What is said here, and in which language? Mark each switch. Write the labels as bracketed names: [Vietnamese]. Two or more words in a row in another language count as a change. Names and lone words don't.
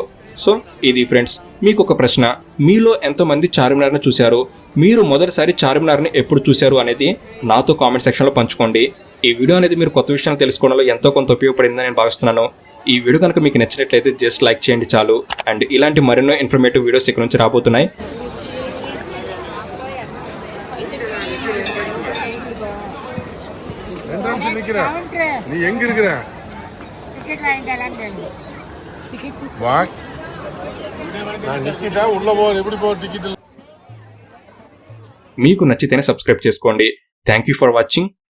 [Telugu] సో ఇది ఫ్రెండ్స్, మీకు ఒక ప్రశ్న, మీలో ఎంతమంది చార్మినార్ని చూశారు? మీరు మొదటిసారి చార్మినార్ని ఎప్పుడు చూశారు అనేది నాతో కామెంట్ సెక్షన్లో పంచుకోండి. ఈ వీడియో అనేది మీరు కొత్త విషయాలు తెలుసుకోవడంలో ఎంతో కొంత ఉపయోగపడిందని నేను భావిస్తున్నాను. ఈ వీడియో కనుక మీకు నచ్చినట్లయితే [English] just like [Telugu] చేయండి చాలు. అండ్ ఇలాంటి మరెన్నో [English] informative videos [Telugu] ఇక్కడ నుంచి రాబోతున్నాయి. [Tamil] நீ எங்க இருக்கிற வா நான் நிக்கிட்டா உள்ள போ எப்படி போ டிக்கெட் [Telugu] మీకు నచ్చితేనే సబ్స్క్రైబ్ చేసుకోండి. [English] thank you for watching.